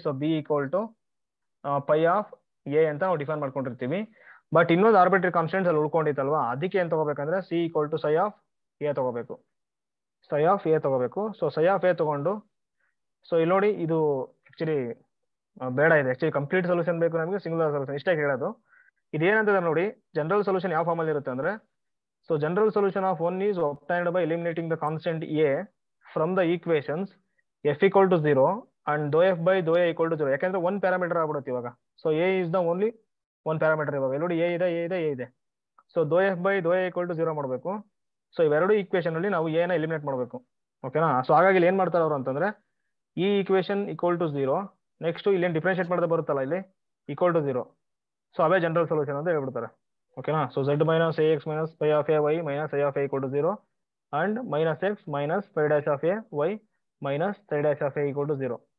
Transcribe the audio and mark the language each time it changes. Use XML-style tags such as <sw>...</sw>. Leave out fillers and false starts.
<kn>So B equal to pi of A ಅಂತ ನಾವು define ಮಾಡ್ಕೊಂಡಿರ್ತೀವಿ. ಬಟ್ ಇನ್ನೊಂದು ಆರ್ಬಿಟ್ರಿ ಕಾನ್ಸ್ಟೆಂಟ್ಸ್ ಅಲ್ಲಿ ಉಳ್ಕೊಂಡಿತ್ತಲ್ವಾ, ಅದಕ್ಕೆ ಏನ್ ತಗೋಬೇಕಂದ್ರೆ ಸಿ ಈಕ್ವಲ್ ಟು ಸೈ ಆಫ್ ಎ ತಗೋಬೇಕು, ಸೈ ಆಫ್ ಎ ತಗೋಬೇಕು. ಸೊ ಸೈ ಆಫ್ ಎ ತಗೊಂಡು, ಸೊ ಇಲ್ಲಿ ನೋಡಿ, ಇದು ಆಕ್ಚುಲಿ ಬೇಡ, ಇದೆ ಆಕ್ಚುಲಿ ಕಂಪ್ಲೀಟ್ ಸೊಲ್ಯೂಷನ್ ಬೇಕು ನಮಗೆ, ಸಿಂಗುಲರ್ ಸೊಲ್ಯೂಷನ್ ಇಷ್ಟೇ ಹೇಳೋದು. ಇದೇನಂತಂದ್ರೆ ನೋಡಿ, ಜನರಲ್ ಸೊಲ್ಯೂಷನ್ ಯಾವ ಫಾರ್ಮ್ ಅಲ್ಲಿ ಇರುತ್ತೆ ಅಂದ್ರೆ, so general solution of 1</kn> <en>is obtained by eliminating the constant a from the equations f equal to 0</en> <kn>and dou f by dou a equal to 0. ಯಾಕಂದ್ರೆ 1 ಪ್ಯಾರಾಮೀಟರ್ ಆಗ್ಬಿಡುತ್ತೆ ಇವಾಗ. So</kn> <en>a is the only 1</en> <kn>parameter. ಇವಾಗ ನೋಡಿ, a ಇದೆ. So dou f by dou a equal to 0 ಮಾಡಬೇಕು. So ಇವೆರಡು equation ಅಲ್ಲಿ ನಾವು a ನ ಎಲಿಮಿನೇಟ್ ಮಾಡಬೇಕು. ಓಕೆನಾ, ಸೊ ಹಾಗಾಗಿ ಇಲ್ಲಿ ಏನ್ ಮಾಡ್ತಾರೆ ಅವರು ಅಂತಂದ್ರೆ, ಈ ಈಕ್ವೇಶನ್ ಈಕ್ವಲ್ ಟು 0, ನೆಕ್ಸ್ಟ್ ಇಲ್ಲಿ ಏನ್ ಡಿಫ್ರೆನ್ಶಿಯೇಟ್ ಮಾಡೋದು ಬರುತ್ತಲ್ಲ ಇಲ್ಲಿ equal to 0. So away general solution ಅಂತ ಹೇಳ್ಬಿಡ್ತಾರೆ. ಓಕೆನಾ, so z minus A X minus pi of A Y minus I of A equal to 0 and minus X minus pi dash of A Y minus I dash of A equal to 0.</kn>